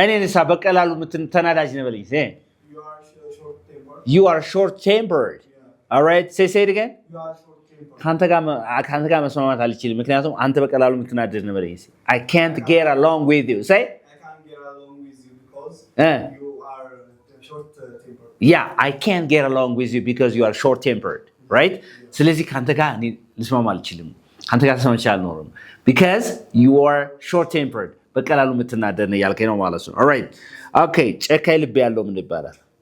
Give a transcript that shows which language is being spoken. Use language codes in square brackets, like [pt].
[am] እኔንሳ በቀላሉ ተናዳጅ ነው በለኝ እስቲ [en] You are short tempered. you are short tempered. Yeah. all right say it again. You are short tempered. [am] ካንተ ጋር መስማማት አልችልም ምክንያቱም አንተ በቀላሉ የምትናደድ ነው በለኝ እስቲ [en] I can't get along with you. say I can't get along with you because Eh. you are short tempered. yeah I can't get along with you because you are short tempered. right? [am] ስለዚህ ካንተ ጋር እኔ ልስማማ አልችልም ካንተ ጋር ተስማምቼ አልኖርም [en] because you are short tempered [am] በቀላሉ የምትናደድ ነው ያልከኝ ነው ማለት ነው። [en] all right okay [am] ጨካኝ ልብ ያለው ምን ይባላል?